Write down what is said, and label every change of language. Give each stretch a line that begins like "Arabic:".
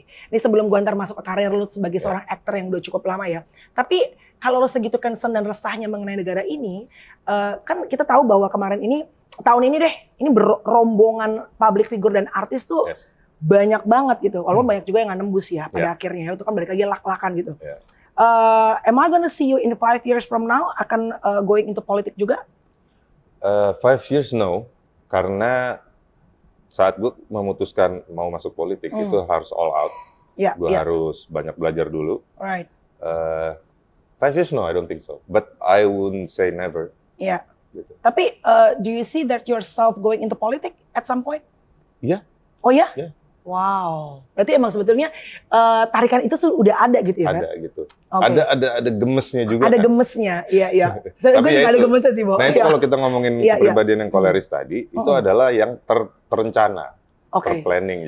Indonesian: Ini sebelum gua ntar masuk ke karir lu sebagai seorang aktor yang udah cukup lama ya. Tapi kalau lu segitu concern dan resahnya mengenai negara ini, kan kita tahu bahwa kemarin ini, tahun ini deh, ini rombongan public figure dan artis tuh banyak banget gitu. Walaupun banyak juga yang nggak nembus ya pada akhirnya. Itu kan balik lagi lak-lakan gitu.
English: Am I gonna see you in 5 years from now?
Indonesian: Akan
English: going into
Indonesian: politik juga?
English: 5 years no,
Indonesian: karena saat gue memutuskan mau masuk politik itu harus
English: all out.
Indonesian: Gue harus banyak belajar dulu.
English: 5 years no, I don't think so. But I wouldn't say never. Gitu. Tapi do you see that yourself going into politics at some point?
Indonesian: Iya. Oh ya? Wow. Berarti emang sebetulnya tarikan itu udah ada gitu ya kan? Ada gitu. Ada gemesnya juga. Ada kan? gemesnya, iya. Gue juga ada gemesnya sih, Bo. Nah itu kalau kita ngomongin kepribadian yang koleris tadi, itu adalah yang terencana, terplanning.